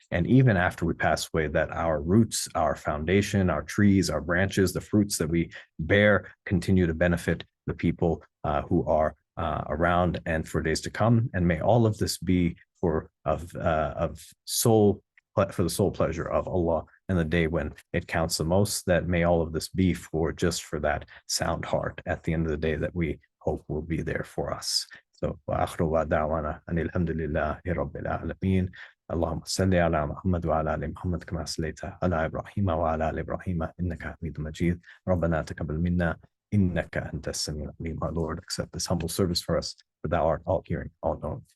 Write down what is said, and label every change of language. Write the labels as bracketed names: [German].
[English] And even after we pass away, that our roots, our foundation, our trees, our branches, the fruits that we bear continue to benefit the people who are around and for days to come. And may all of this be for the sole pleasure of Allah and the day when it counts the most. That may all of this be for just for that sound heart at the end of the day that we hope will be there for us. [Arabic] So وآخر دعوانا أن الحمد لله رب العالمين. اللهم صل على محمد وعلى آل محمد كما صليت على إبراهيم وعلى آل إبراهيم إنك حميد مجيد. ربنا تقبل منا إنك أنت السميع العليم. [English] Our Lord, accept this humble service for us, for thou art all hearing, all knowing.